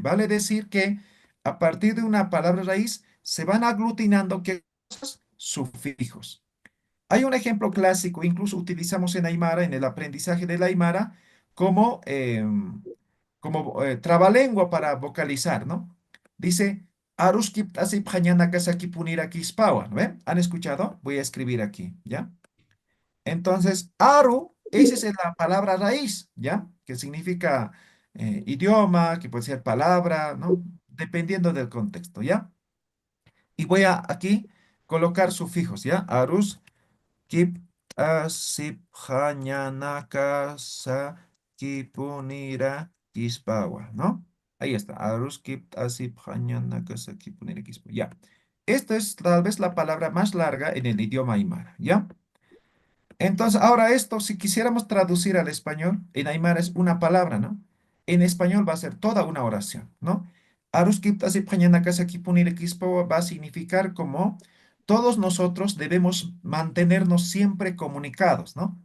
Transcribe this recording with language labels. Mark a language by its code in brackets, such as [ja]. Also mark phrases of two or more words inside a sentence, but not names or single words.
[es] Vale decir que a partir de una palabra raíz se van aglutinando ¿qué cosas? Sufijos. Hay un ejemplo clásico, incluso utilizamos en Aymara, en el aprendizaje del Aymara, como, trabalengua para vocalizar, ¿no? Dice, [ay] Aruskip asip kasaki punira kispawa, [es] ¿no ven? ¿Han escuchado? Voy a escribir aquí, ¿ya? Entonces, Aru, esa es la palabra raíz, ¿ya? Que significa idioma, que puede ser palabra, ¿no? Dependiendo del contexto, ¿ya? Y voy a aquí colocar sufijos, ¿ya? [ay] Arus. Kip asip hanyanaka sa kipunira kispawa, [es] ¿no? Ahí está. [ay] Arus kip asip hanyanaka sa kipunira kispawa. [es] Ya. Esta es tal vez la palabra más larga en el idioma aymara, ¿ya? Entonces, ahora esto, si quisiéramos traducir al español, en aymara es una palabra, ¿no? En español va a ser toda una oración, ¿no? Va a significar como todos nosotros debemos mantenernos siempre comunicados, ¿no?